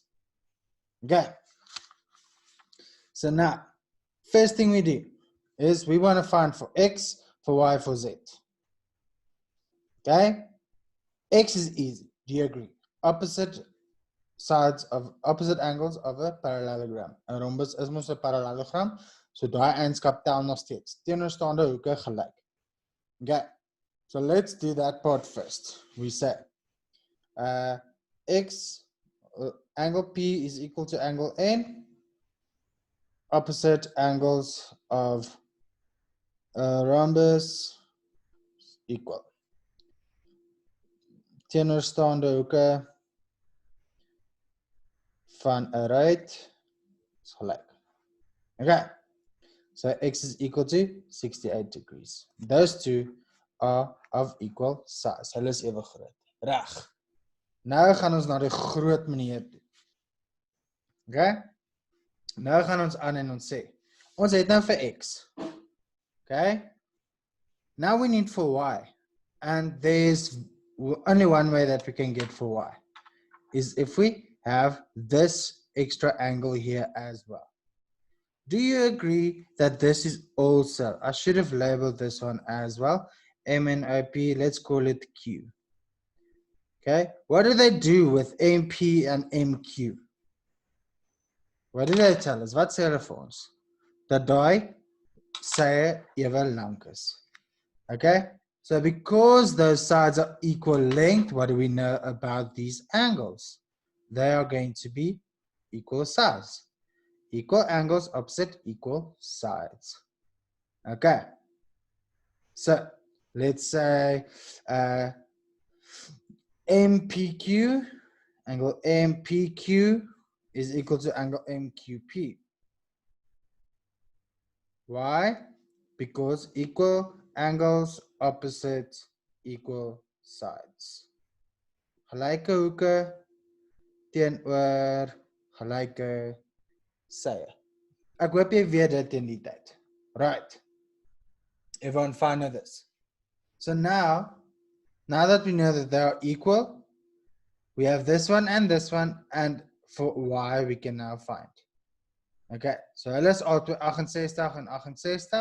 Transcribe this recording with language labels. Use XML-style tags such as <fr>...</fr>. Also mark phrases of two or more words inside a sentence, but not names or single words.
<en>Okay. So now, first thing we do is we want to find for x, for y, for z. Okay? X is easy. Do you agree? Opposite angles of a parallelogram.</en> <af>'n rhombus is mos 'n parallelogram, so daai eienskap tel nog steeds. Teenoorstaande hoeke gelyk.</af> <en>Okay. So let's do that part first. We say x angle P is equal to angle N. Opposite angles of a rhombus equal.</en> <af>Teenoorstaande hoeke van 'n ruit is gelyk.</af> <en>Okay. So x is equal to 68 degrees. Those two are of equal size.</en> <af>Hulle is ewe groot. Reg. Nou gaan ons na die groot meneer toe.</af> <en>Okay?</en> <af>Nou gaan ons aan en ons sê, ons het nou vir x.</af> <en>Okay? Now we need for y. And there's only one way that we can get for y. Is if we have this extra angle here as well. Do you agree that this is also, I should have labeled this one as well, MNOP, let's call it Q. Okay, what do they do with MP and MQ? What do they tell us?</en> <af>Wat sê hulle vir ons? Dat daai sy ewe lank is.</af> <en>Okay, so because those sides are equal length, what do we know about these angles? They are going to be equal size. Equal angles opposite equal sides. Okay. So let's say MPQ, angle MPQ is equal to angle MQP. Why? Because equal angles opposite equal sides.</en> <af>Gelyke hoeke teenoor gelyke sye. Ek hoop jy weet dit in die tyd.</af> <en>Right. Everyone fine with this? So now that we know that they are equal, we have this one, and for y we can now find. Okay, so let's auto 68 and 68.</en>